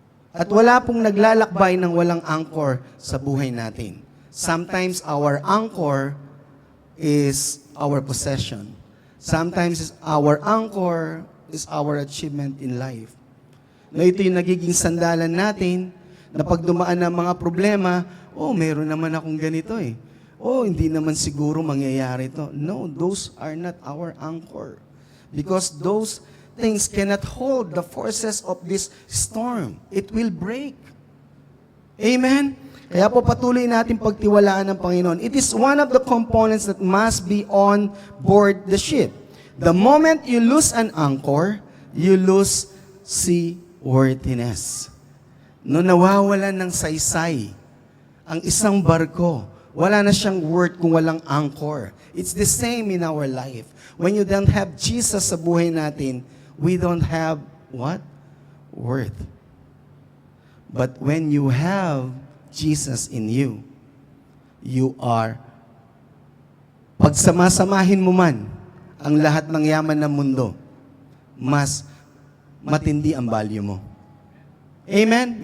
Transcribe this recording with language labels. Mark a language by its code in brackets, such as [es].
[tl] At wala pong naglalakbay ng walang anchor sa buhay natin. [en] Sometimes our anchor is our possession. Sometimes our anchor is our achievement in life. [tl] No, ito yung nagiging sandalan natin na pag dumaan ng mga problema, meron naman akong ganito eh. Hindi naman siguro mangyayari ito. [en] No, those are not our anchor. Because those things cannot hold the forces of this storm. It will break. Amen? [tl] Kaya po patuloy natin pagtiwalaan ng Panginoon. [en] It is one of the components that must be on board the ship. The moment you lose an anchor, you lose seaworthiness. [tl] No, nawawalan ng saysay ang isang barko. Wala na siyang worth kung walang anchor. [en] It's the same in our life. When you don't have Jesus [tl] sa buhay natin, [en] we don't have what? [tl] Worth. [en] But when you have Jesus in you, you are, [tl] pagsamasamahin mo man ang lahat ng yaman ng mundo, mas matindi ang value mo. Amen?